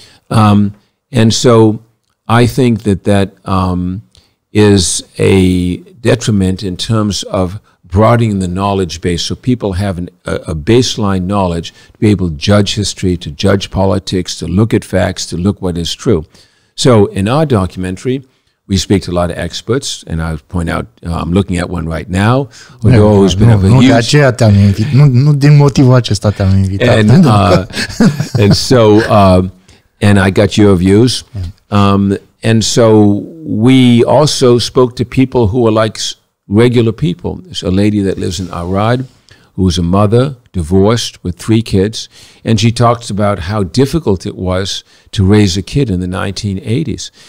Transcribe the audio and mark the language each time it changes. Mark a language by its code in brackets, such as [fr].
[en] And so I think that is a detriment in terms of broadening the knowledge base, so people have a baseline knowledge to be able to judge history, to judge politics, to look at facts, to look what is true. So in our documentary, we speak to a lot of experts, and I point out, I'm looking at one right now, who's been a huge... [ro] de aceea te-am invitat, nu din motivul acesta te-am invitat. [en] And so, and I got your views. And so we also spoke to people who are like regular people. There's a lady that lives in Arad who is a mother, divorced, with 3 kids, and she talks about how difficult it was to raise a kid in the 1980s.